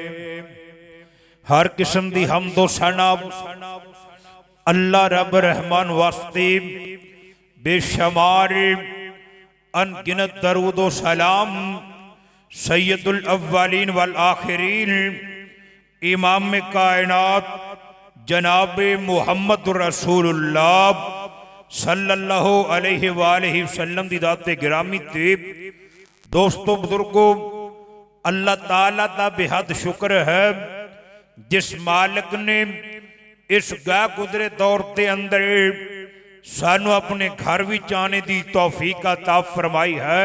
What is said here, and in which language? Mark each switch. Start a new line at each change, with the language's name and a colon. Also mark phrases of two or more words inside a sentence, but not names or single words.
Punjabi: ہر قسم دی حمد و ثنا اللہ رب رحمان واسطے بے شمار ان گنت درود و سلام
Arabic: سيد الأولين والآخرين
Punjabi: امام کائنات جناب محمد رسول اللہ
Arabic: صلى الله عليه وآله وسلم
Punjabi: دی ذات گرامی تے دوستوں بزرگوں، اللہ تعالیٰ دا بے حد شکر ہے جس مالک نے اس گا گزرے دور کے اندر سانوں اپنے گھر وچ آنے کی توفیق عطا فرمائی ہے.